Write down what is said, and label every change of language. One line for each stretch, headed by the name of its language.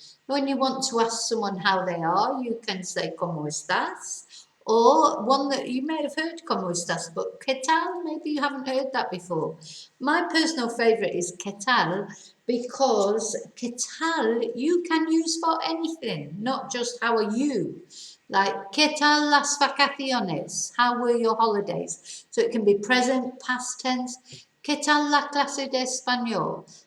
English: When you want to ask someone how they are, you can say
Spanish: ¿cómo estás?
English: Or one that you may have heard
Spanish: ¿cómo estás?
English: But
Spanish: ¿qué tal?
English: Maybe you haven't heard that before. My personal favourite is
Spanish: ¿qué tal?
English: Because
Spanish: ¿qué tal?
English: You can use for anything, not just how are you.
Spanish: Like, ¿qué tal las vacaciones?
English: How were your holidays? So it can be present, past tense.
Spanish: ¿Qué tal la clase de español?